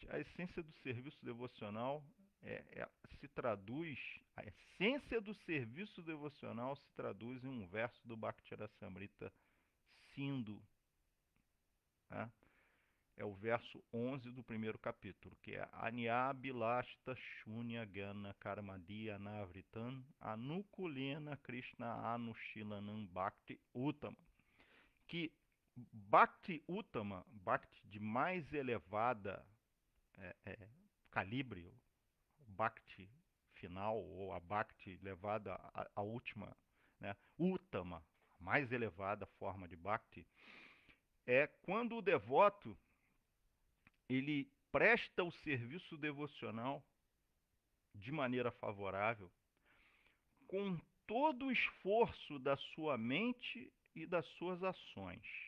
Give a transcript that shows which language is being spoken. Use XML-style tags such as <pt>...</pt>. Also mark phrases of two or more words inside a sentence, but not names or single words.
<pt>A essência do serviço devocional se traduz, a essência do serviço devocional se traduz em um verso do Bhakti-rasamrita Sindhu. Né? É o verso 11 do primeiro capítulo, que é</pt> <sa>Anyabilashta Shunya Gana Karmadiya Navritan Anukulena Krishna Anushilanam Bhakti Uttama.</sa> <pt>Que</pt> <sa>Bhakti Uttama,</sa> <pt>Bhakti de mais elevada calibre, Bhakti final, ou a Bhakti levada à última, né, Uttama, a mais elevada forma de Bhakti, é quando o devoto ele presta o serviço devocional de maneira favorável, com todo o esforço da sua mente e das suas ações,</pt>